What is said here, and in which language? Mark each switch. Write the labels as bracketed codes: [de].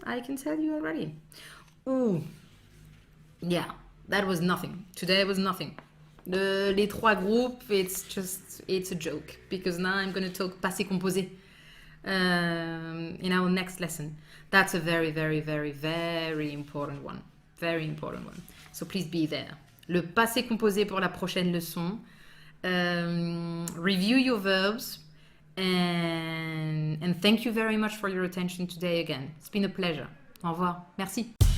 [en] I can tell you already. Ooh, yeah, that was nothing. Today was nothing. [fr] Les trois groupes, [en] it's a joke because now I'm going to talk passé composé in our next lesson. That's a very, very, very, very important one. Very important one. So please be there. [fr] Le passé composé pour la prochaine leçon. [en] Review your verbs. And thank you very much for your attention today again. It's been a pleasure. [fr] Au revoir. Merci.